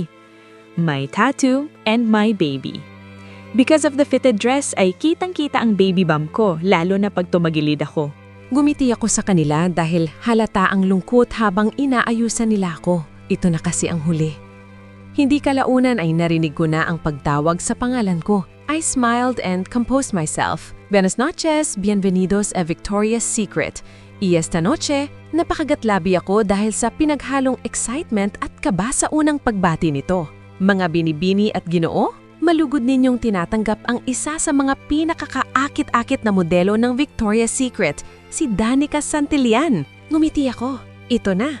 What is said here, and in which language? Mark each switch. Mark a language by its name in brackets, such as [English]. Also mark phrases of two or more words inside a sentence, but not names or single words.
[English] My tattoo and my baby. Because of the fitted dress [Filipino] ay kitang-kita ang [English] baby bump [Filipino] ko lalo na pag tumagilid ako. Gumiti ako sa kanila dahil halata ang lungkot habang inaayusan nila ako. Ito na kasi ang huli. Hindi kalaunan ay narinig ko na ang pagtawag sa pangalan ko. [English] I smiled and composed myself. [Spanish] Buenas noches, bienvenidos a Victoria's Secret. Y esta noche, [Filipino] napakagatlabi ako dahil sa pinaghalong excitement at kaba sa unang pagbati nito. Mga binibini at ginoo, malugod ninyong tinatanggap ang isa sa mga pinakakaakit-akit na modelo ng Victoria's Secret, si Danica Santillan. Ngumiti ako. Ito na.